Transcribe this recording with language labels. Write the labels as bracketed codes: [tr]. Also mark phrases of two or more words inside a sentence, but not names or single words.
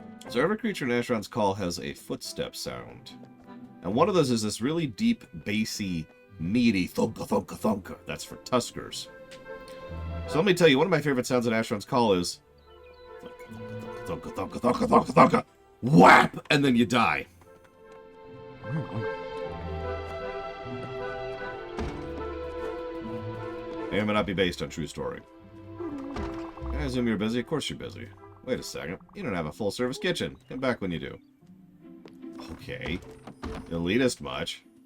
[en] So every creature in Asheron's Call has a footstep sound. And one of those is this really deep, bassy, meaty thunka thunka thunka. That's for Tuskers. So let me tell you, one of my favorite sounds in Asheron's Call is thunka thunka thunka thunka thunka. Whap! And then you die. It may not be based on true story. I assume you're busy? Of course you're busy. Wait a second. You don't have a full-service kitchen. Come back when you do. Okay. Elitist much.